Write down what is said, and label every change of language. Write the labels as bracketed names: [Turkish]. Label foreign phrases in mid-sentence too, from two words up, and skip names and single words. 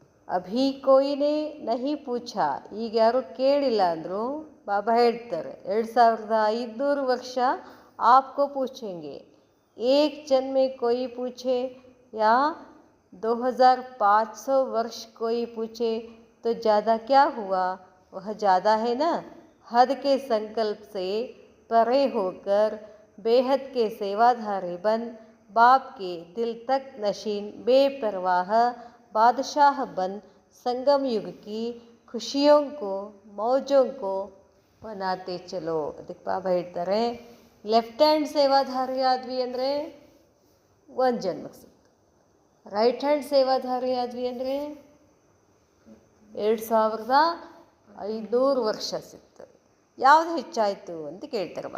[Hindi] अभी कोई ने नहीं पूछ, [Kannada] ಈಗ ಯಾರು ಕೇಳಿಲ್ಲ ಅಂದರು. [Hindi] ಬಾಬಾ ಹೇಳ್ತಾರೆ 2500 ವರ್ಷ आपको पूछेंगे, एक जन में कोई पूछे या 2500 वर्ष कोई पूछे तो ज़्यादा क्या हुआ, वह ज़्यादा है ना। हद के संकल्प से परे होकर बेहद के सेवाधारी बन बाप के दिल तक नशीन बेपरवाह बादशाह बन संगम युग की खुशियों को मौजों को बनाते चलो. [Kannada] ಅದಕ್ಕೆ ಬಾಬಾ ಹೇಳ್ತಾರೆ [English] left hand [Kannada] ಸೇವಾಧಾರಿ ಆದ್ವಿ ಅಂದರೆ ಒಂದು ಜನ್ಮಕ್ಕೆ ಸಿಕ್ತು, [English] right hand [Kannada] ಸೇವಾಧಾರಿ ಆದ್ವಿ ಅಂದರೆ 2500 ವರ್ಷ ಸಿಕ್ತು. ಯಾವುದು ಹೆಚ್ಚಾಯಿತು ಅಂತ ಕೇಳ್ತಾರೆ ಬಾಬಾ.